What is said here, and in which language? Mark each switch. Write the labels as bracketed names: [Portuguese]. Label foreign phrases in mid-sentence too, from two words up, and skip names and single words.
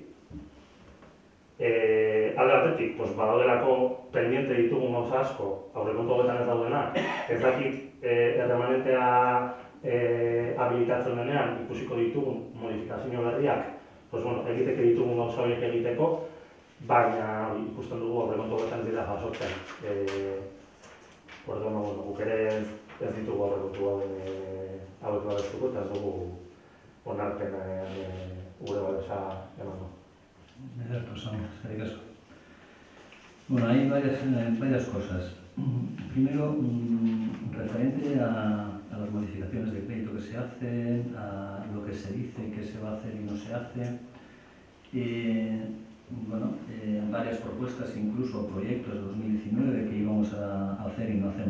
[Basque] Alde batetik, badaudelako pendiente ditugun gauza asko, aurrekontu hauetan ez daudenak, ez dakit erremanentea habilitatzen denean ikusiko ditugun modifikazio berriak, egiteke ditugun gauza horiek egiteko, baina ikusten dugu aurrekontu hauetan dira jasotzen Orduan, guk ere ez ditugu aurrekontu hauek babestuko eta ez dugu onarpen gure babesa emango. Ederto, Samu, eskerrik asko. [Spanish] Bueno, hay varias cosas. Primero, referente a las modificaciones de crédito que se hacen, a lo que se dice que se va a hacer y no se hace. Varias propuestas, incluso proyectos de 2019 que íbamos a hacer y no hacemos.